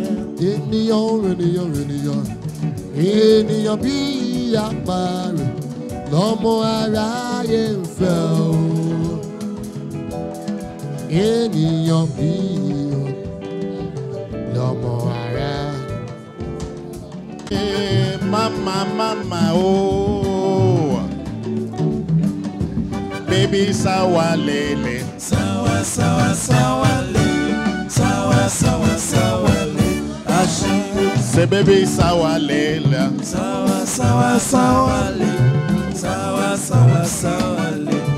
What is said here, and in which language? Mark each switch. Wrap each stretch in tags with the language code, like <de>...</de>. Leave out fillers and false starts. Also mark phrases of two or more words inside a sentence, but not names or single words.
<yo>Ènìyàn bí àparò lọ́mọ aráyé ń fẹ́ o. Ènìyàn bí lọ́mọ aráyé.</yo> <en>Mama, oh, baby, sawa lele, sawa lele, sawa lele. Say baby, sawa lele, sawa lele.</en>